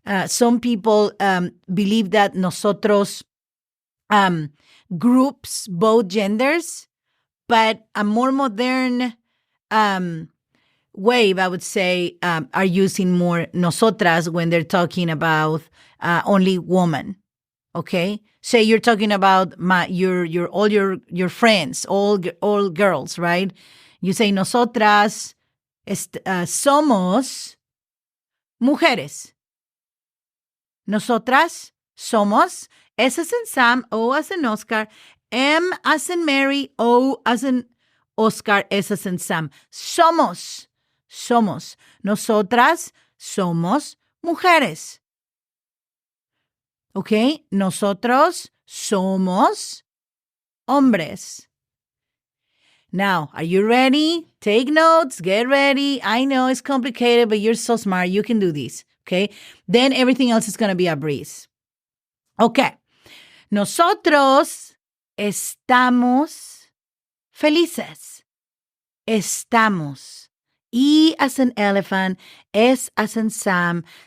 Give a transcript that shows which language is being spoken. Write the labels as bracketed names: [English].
[English] Some people believe that nosotros groups both genders, but a more modern wave, I would say, are using more nosotras when they're talking about only woman. Okay, say you're talking about all your friends, all girls, right? You say [Spanish] nosotras somos mujeres. Nosotras somos, [English] S as in Sam, O as in Oscar, M as in Mary, O as in Oscar, S as in Sam. [Spanish] Somos. Nosotras somos mujeres. Okay, nosotros somos hombres. [English] Now, are you ready? Take notes, get ready. I know it's complicated, but you're so smart. You can do this, okay? Then everything else is going to be a breeze. Okay, [Spanish] nosotros estamos felices. [English] Estamos. E as in elephant, S as in Sam,